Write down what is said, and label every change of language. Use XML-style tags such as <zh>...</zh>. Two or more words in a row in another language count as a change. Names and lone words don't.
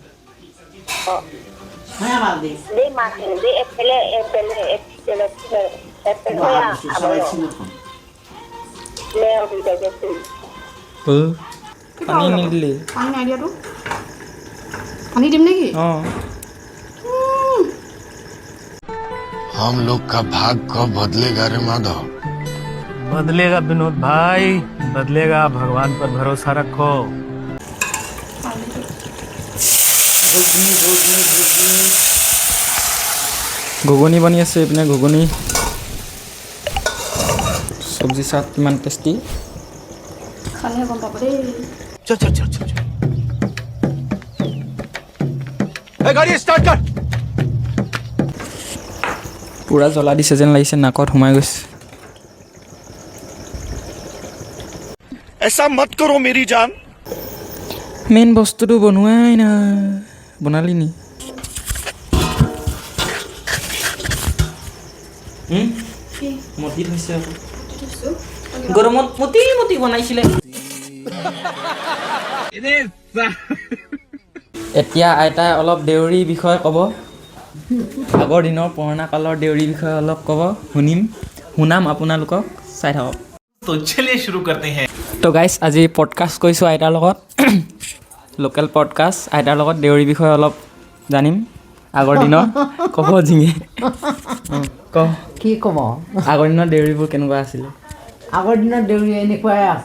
<bn>হ্যাঁ বাদ দে সবাই ছিল</bn> <as>পানী নিদিলি পানী নাই দিয়াতো পানী দিম নেকি অঁ</as> <hi>हम लोग का भाग कब बदलेगा रे माधव? बदलेगा विनोद भाई बदलेगा भगवान पर भरोसा रखो</hi> <as>ঘুগুনি বনি আছে এইপিনে ঘুগুনি চব্জি চাট কিমান টেষ্টি খালেহে গম পাব দেই</as> <hi>चल चल चल चल. ए गाड़ी स्टार्ट कर.</hi> <as>পূৰা জ্বলা দিছে যেন লাগিছে নাকত সোমাই গৈছে</as> <hi>ऐसा मत करो मेरी जान.</hi> <as>মেইন বস্তুটো বনোৱাই না বনালি নি মতি থৈছে আকৌ গৰমত মতি মতি বনাইছিলে এতিয়া আইতাই অলপ দেউৰীৰ বিষয়ে ক'ব আগৰ দিনৰ পুৰণা কালৰ দেউৰীৰ বিষয়ে অলপ ক'ব শুনাম আপোনালোকক চাই থাকক</as> <hi>तो चलिए शुरू करते हैं</hi> <as>তো</as> <en>guys</en> <as>আজি পডকাষ্ট কৰিছোঁ আইতাৰ লগত</as> <en>local podcast</en> <as>আইতাৰ লগত দেউৰীৰ বিষয়ে অলপ জানিম আগৰ দিনৰ ক'ব জিঙে ক কি ক'ব আগৰ দিনৰ দেউৰীবোৰ কেনেকুৱা আছিলে আগৰ দিনত দেউৰী এনেকুৱাই আছো</as>